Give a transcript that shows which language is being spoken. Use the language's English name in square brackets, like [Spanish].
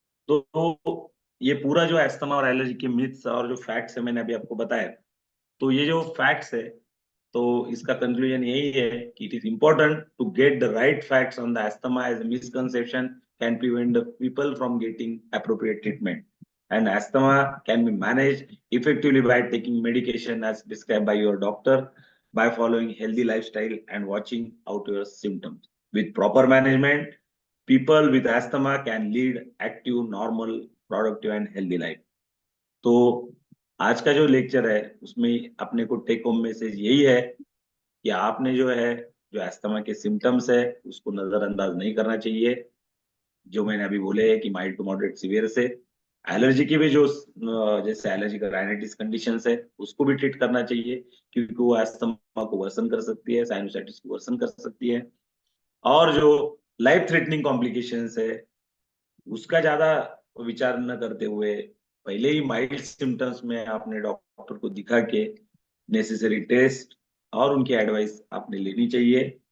[Hindi] तो ये पूरा जो अस्थमा और एलर्जी के मिथ्स और जो फैक्ट्स है मैंने अभी आपको बताया, तो ये जो फैक्ट्स है, तो इसका कंक्लूजन यही है कि [English] It is important to get the right facts on the asthma, as misconception can prevent the people from getting appropriate treatment, and asthma can be managed effectively by taking medication as prescribed by your doctor, by following healthy lifestyle and watching out your symptoms. With proper management, people with asthma can lead active, normal, productive and healthy life. [Hindi] तो आज का जो lecture है उसमें अपने को take home message यही है कि आपने जो है जो अस्थमा के सिम्टम्स है उसको नजरअंदाज नहीं करना चाहिए, जो मैंने अभी बोले है कि माइल्ड टू मॉडरेट सीवियर से। एलर्जी की भी जो जैसे एलर्जी का राइनाइटिस कंडीशन है उसको भी ट्रीट करना चाहिए, क्योंकि वो अस्थमा को वर्सन कर सकती है, साइनोसाइटिस को वर्सन कर सकती है, और जो लाइफ थ्रेटनिंग कॉम्प्लिकेशंस है उसका ज्यादा विचार न करते हुए पहले ही माइल्ड सिम्टम्स में आपने डॉक्टर को दिखा के नेसेसरी टेस्ट और उनकी एडवाइस आपने लेनी चाहिए।